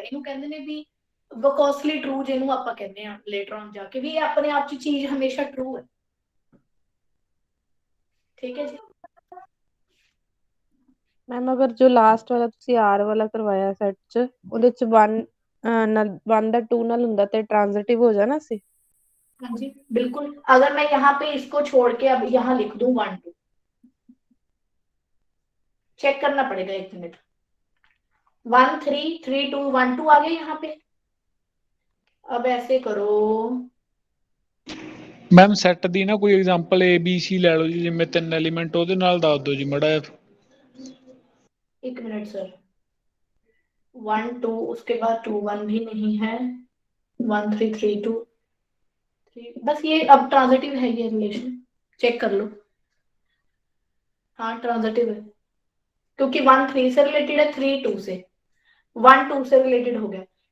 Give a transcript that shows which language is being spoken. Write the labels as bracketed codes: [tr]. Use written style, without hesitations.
[pa] ਇਹਨੂੰ ਕਹਿੰਦੇ ਨੇ ਵੀ ਵਕੋਸਲੀ ਟਰੂ, ਜਿਹਨੂੰ ਆਪਾਂ ਕਹਿੰਦੇ ਆ ਲੇਟਰ ਔਨ ਜਾ ਕੇ, ਵੀ ਇਹ ਆਪਣੇ ਆਪ ਚ ਚੀਜ਼ ਹਮੇਸ਼ਾ ਟਰੂ ਹੈ। ਠੀਕ ਹੈ ਜੀ। मैम अगर जो लास्ट वाला ਤੁਸੀਂ R ਵਾਲਾ ਕਰਵਾਇਆ ਸੈਟ ਚ, ਉਹਦੇ ਚ 1 ਨਾਲ 1 ਦਾ 2 ਨਾਲ ਹੁੰਦਾ ਤੇ ट्रांजिटिव हो जाना ਸੀ। [hi] हाँ जी बिल्कुल, अगर मैं यहाँ पे इसको छोड़ के अब यहाँ लिख दूं 1 2, चेक करना पड़ेगा, 1 मिनट। 1 3 3 2 1 2 आ गए यहाँ पे। अब ऐसे करो, [pa] ਮੈਮ ਸੈੱਟ ਦੀ ਨਾ ਕੋਈ ਐਗਜ਼ਾਮਪਲ ਏ ਬੀ ਸੀ ਲੈ ਲਓ ਜੀ, ਜਿਵੇਂ 3 ਐਲੀਮੈਂਟ, ਉਹਦੇ ਨਾਲ ਦੱਸ ਦਿਓ ਜੀ ਮਾੜਾ ਜਿਹਾ। [hi] 1 मिनट सर। 1 2, उसके बाद 2 1 भी नहीं है, 1 3 3 2 3, बस ये अब ट्रांजिटिव है, ये रिलेशन चेक कर लो। हाँ ट्रांजिटिव है, क्योंकि 1 3 से रिलेटेड है, 3 2 से, 1 2 से रिलेटेड हो गया।